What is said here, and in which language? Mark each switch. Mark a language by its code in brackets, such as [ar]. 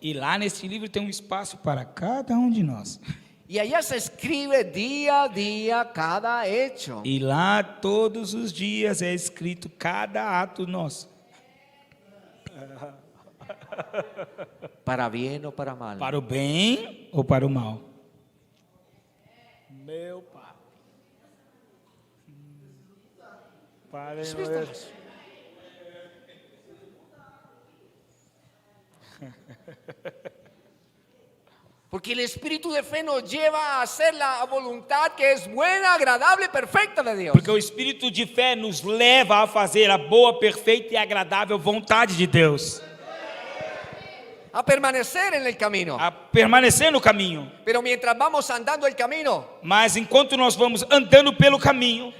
[pt] E lá nesse livro tem um espaço para cada um de nós. [es] Y allá se escribe día a día cada hecho. [pt] E lá todos os dias é escrito cada ato nosso. [es] Para bien o para mal. [pt] Para o bem ou para o mal. Meu pai. Pai, [es] Estamos. Porque el espíritu de fe nos lleva a hacer la voluntad que es buena, agradable, perfecta de Dios. [pt] Porque o espírito de fé nos leva a fazer a boa, perfeita e agradável vontade de Deus. [es] A permanecer en el camino. [pt] A permanecer no caminho. [es] Pero mientras vamos andando el camino, [pt] Mas enquanto nós vamos andando pelo caminho,